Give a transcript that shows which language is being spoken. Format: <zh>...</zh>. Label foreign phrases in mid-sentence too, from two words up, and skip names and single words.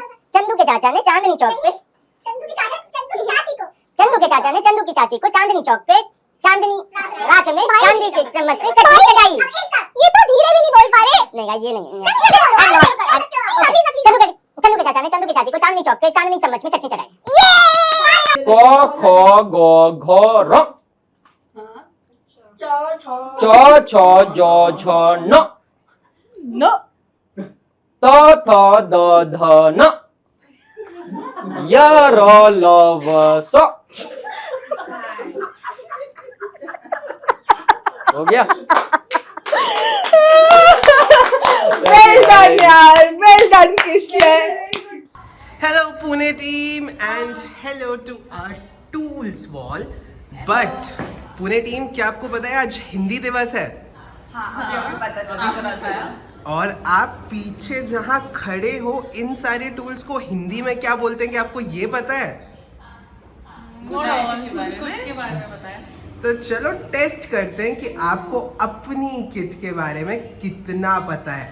<hi>चंदू के चाचा ने चांदनी चौक पे चंदू की चाची को चंदू के चाचा ने चंदू की चाची को चांदनी चौक पे चांदनी रात में चांदी के चम्मच से चटनी चटाई। ये तो धीरे भी नहीं बोल पा रहे। नहीं गाइस ये नहीं। चंदू के चाचा ने चंदू की चाची को चांदनी चौक पे चांदनी चम्मच में चटनी चटाई। क ख ग घ र च छ ज झ न नो। त थ द ध न य र ल व स। हो गया।</hi> <en>well done यार, well done किशले। Hello Pune team and hello to our tools wall.</en> <hi>But पुणे टीम, क्या आपको पता है आज हिंदी दिवस है? और आप पीछे जहाँ खड़े हो इन सारे टूल्स को हिंदी में क्या बोलते हैं, कि आपको ये पता है? कुछ के बारे में बताया। तो चलो टेस्ट करते हैं कि आपको अपनी किट के बारे में कितना पता है।</hi>